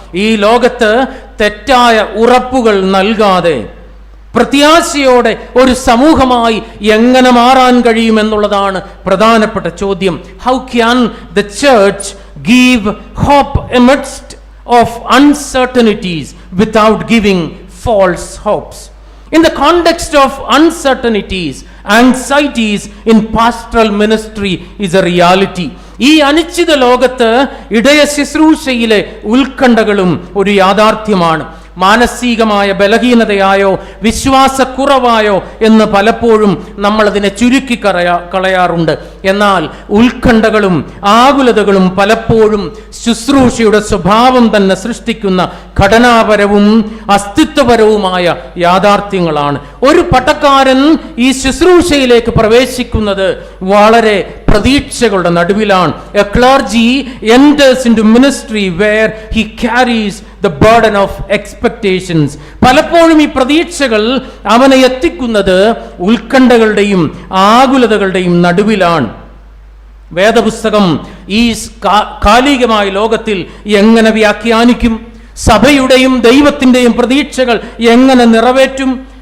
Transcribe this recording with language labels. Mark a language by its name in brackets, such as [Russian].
[Malayalam] ഈ ലോകത്ത് തെറ്റായ ഉറപ്പുകൾ നൽകാതെ പ്രത്യാശയോടെ ഒരു സമൂഹമായി എങ്ങനെ മാറാൻ കഴിയുമെന്നുള്ളതാണ് പ്രധാനപ്പെട്ട ചോദ്യം. [English] How can the church give hope amidst of uncertainties without giving false hopes? In the context of uncertainties, anxieties in pastoral ministry is a reality. [Malayalam] ഈ അനിശ്ചിത ലോകത്ത് ഇടയ ശുശ്രൂഷയിലെ ഉത്കണ്ഠകളും ഒരു യാഥാർത്ഥ്യമാണ്. മാനസികമായ ബലഹീനതയായോ വിശ്വാസക്കുറവായോ എന്ന് പലപ്പോഴും നമ്മളതിനെ ചുരുക്കി കളയാറുണ്ട്. എന്നാൽ ഉത്കണ്ഠകളും ആകുലതകളും പലപ്പോഴും ശുശ്രൂഷയുടെ സ്വഭാവം തന്നെ സൃഷ്ടിക്കുന്ന ഘടനാപരവും അസ്തിത്വപരവുമായ യാഥാർത്ഥ്യങ്ങളാണ്. ഒരു പട്ടക്കാരൻ ഈ ശുശ്രൂഷയിലേക്ക് പ്രവേശിക്കുന്നത് വളരെ പ്രതീക്ഷകളുടെ നടുവിലാണ്. [English] A clergy enters into ministry where he carries the burden of expectations. [Malayalam] പലപ്പോഴും ഈ പ്രതീക്ഷകൾ അവനെ എത്തിക്കുന്നത് ഉത്കണ്ഠകളുടെയും ആകുലതകളുടെയും നടുവിലാണ്. വേദപുസ്തകം ഈ കാലികമായ ലോകത്തിൽ എങ്ങനെ വ്യാഖ്യാനിക്കും? സഭയുടെയും ദൈവത്തിൻ്റെയും പ്രതീക്ഷകൾ എങ്ങനെ നിറവേറ്റും?